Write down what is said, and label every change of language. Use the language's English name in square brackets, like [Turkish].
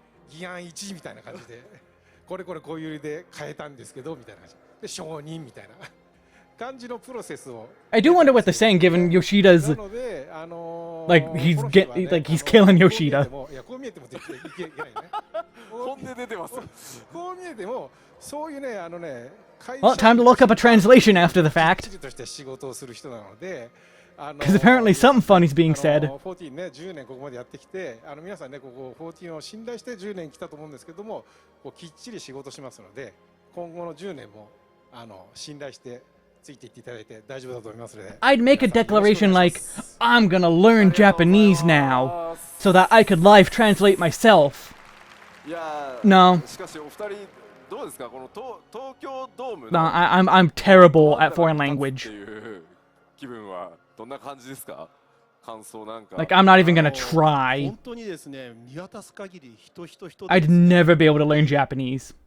[Japanese] 議案1みたいな感じで、これこういう理由で変えたんですけどみたいな感じで承認みたいな感じのプロセスを。 [English] I do wonder what they're saying, given Yoshida's like he's killing Yoshida. [Japanese] いやこう見えても絶対いけないね。本音出てます。こう見えてもそういうね [English] Well, time to look up a translation after the fact. [Japanese] として仕事をする人なので。 [English] Because apparently something funny's being said. [Japanese] 14ね、10年ここまでやってきて、皆さんね、ここ14を信頼して10年来たと思うんですけども、こうきっちり仕事しますので、今後の10年も信頼してついていっていただいて大丈夫だと思いますので。 [English] I'd make a declaration like, I'm gonna learn Japanese now, so that I could live translate myself. No. [Japanese] しかしお二人どうですかこの東京ドーム [English] No, I'm terrible at foreign language. [Japanese] 気分はどんな感じですか感想なんか [English] Like, I'm not even gonna try. [Japanese] 本当にですね、見渡す限り人 [English] I'd never be able to learn Japanese.